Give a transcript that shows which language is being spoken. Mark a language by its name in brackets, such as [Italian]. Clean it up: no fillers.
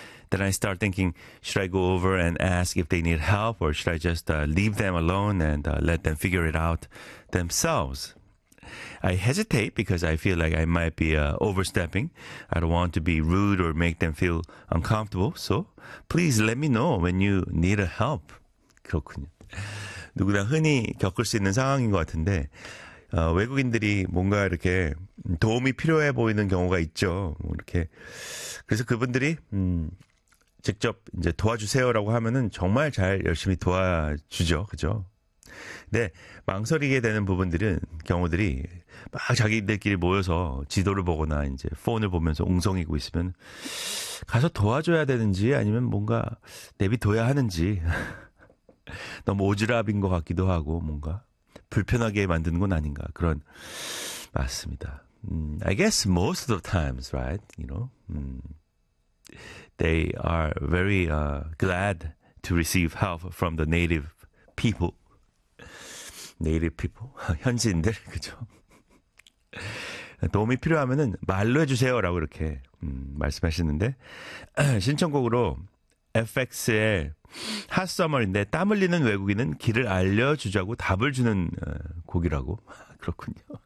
[English] Then I start thinking, should I go over and ask if they need help, or should I just leave them alone and let them figure it out themselves? I hesitate because I feel like I might be overstepping. I don't want to be rude or make them feel uncomfortable. So please let me know when you need a help. [Korean] 그렇군요. 누구나 흔히 겪을 수 있는 상황인 것 같은데 외국인들이 뭔가 이렇게 도움이 필요해 보이는 경우가 있죠. 이렇게 그래서 그분들이 직접 이제 도와주세요라고 하면은 정말 잘 열심히 도와주죠. 그죠? 네, 망설이게 되는 부분들은 경우들이 막 자기들끼리 모여서 지도를 보거나 이제 폰을 보면서 웅성이고 있으면 가서 도와줘야 되는지 아니면 뭔가 내비둬야 하는지 너무 오지랖인 것 같기도 하고 뭔가 불편하게 만드는 건 아닌가 그런 맞습니다. [English] I guess most of the times, right? You know, they are very glad to receive help from the native people. Native people, [Korean] 현지인들, 그죠? 도움이 필요하면은 말로 해주세요라고 이렇게 말씀하시는데 신청곡으로 FX의 Hot Summer인데 땀 흘리는 외국인은 길을 알려주자고 답을 주는 곡이라고 그렇군요.